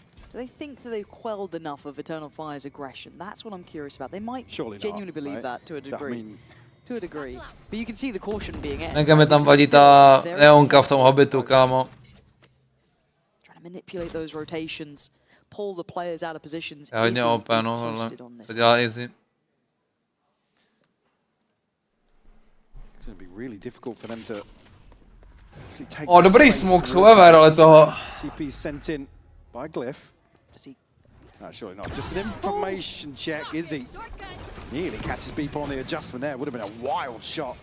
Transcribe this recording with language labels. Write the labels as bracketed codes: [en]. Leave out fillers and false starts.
[en] Do they think that they've quelled enough of Eternal Fire's aggression? That's what I'm curious about. They might genuinely believe that to a degree. To a degree. But you can see the caution being in. [cs] Mega mi tam vadí ta neonka v tom Hobbitu, kámo. [en] Trying to manipulate those rotations, pull the players out of positions. [cs] Je hodně OP, no, ale co dělá Izzy? [en] It's going to be really difficult for them to [cs] O, dobrý smoke, [en] however, [cs] ale toho... [en] CP sent in by Glyph. No, surely not. Just an information check. Izzy nearly catches people on the adjustment there. Would have been a wild shot.